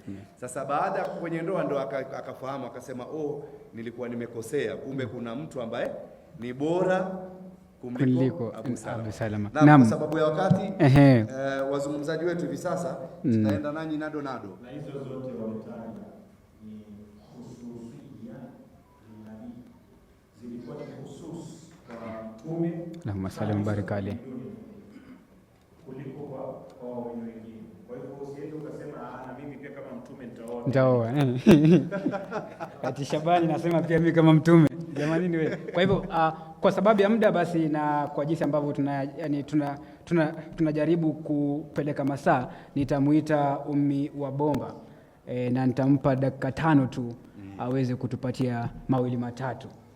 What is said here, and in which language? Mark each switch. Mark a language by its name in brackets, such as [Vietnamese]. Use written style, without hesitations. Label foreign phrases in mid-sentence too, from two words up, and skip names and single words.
[Swahili] Sasa baada ya kwenye ndoa ndio akafahamu, akasema nilikuwa nimekosea, kumbe kuna mtu ambaye ni bora kuliko Abu Salama. Na kwa sababu ya wakati wazungumzaji wetu hivi sasa tutaenda nanyi nado. Na hizo zote wametaja ni hususia nabii, zilikuwa ni husus kwa Mtume [Arabic] اللهم صل مبارك عليه [Swahili] kuliko kwa wengine. Kwa hivyo usiende ukasema na mimi pia kama Mtume nitaoa. Ati Shabani nasema pia mimi kama Mtume. Jamani ni wewe. Kwa hivyo kwa sababu ya muda basi, na kwa jinsi ambavyo tunajaribu kupeleka masaa, nitamuita Ummi wa Bomba na nitampa dakika 5 tu aweze kutupatia mawili matatu.